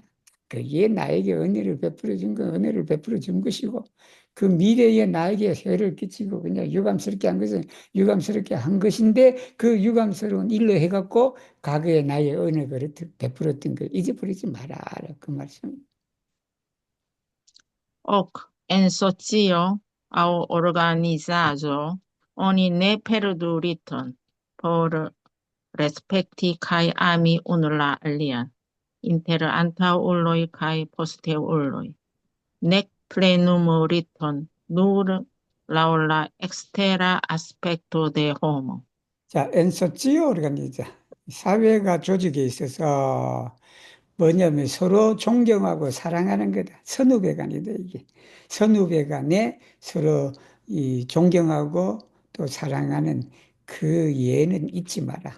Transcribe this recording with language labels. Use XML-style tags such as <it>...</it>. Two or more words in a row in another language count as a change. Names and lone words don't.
<ko>그게 나에게 은혜를 베풀어 준 건 은혜를 베풀어 준 것이고 그 미래에 나에게 해를 끼치고 그냥 유감스럽게 한 것은 유감스럽게 한 것인데 그 유감스러운 일로 해갖고 과거에 나의 은혜를 베풀었던 걸 잊어버리지 마라. 그 말씀.</ko> <eo>Hoc en socio aŭ organizaĵo oni ne perdu riton por respekti kaj ami unu la alian inter antaŭuloj kaj posteuloj, nek plenumu riton nur laŭ la ekstera aspekto de homo.</eo> <ko>자,</ko> <eo>en socio organiza.</eo> <ko>사회가 조직에 있어서 뭐냐면 서로 존경하고 사랑하는 거다. 선후배간이다, 이게. 선후배간에 서로 이 존경하고 또 사랑하는 그 예는 잊지 마라.</ko>